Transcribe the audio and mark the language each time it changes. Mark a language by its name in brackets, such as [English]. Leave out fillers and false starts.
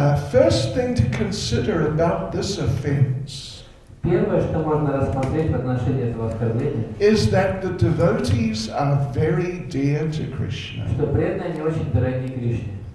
[English] First thing to consider about this offense [Russian] Первое, что можно рассмотреть в отношении этого оскорбления, [English] is that the devotees are very dear to Krishna. [Russian] что преданные не очень дороги Кришне.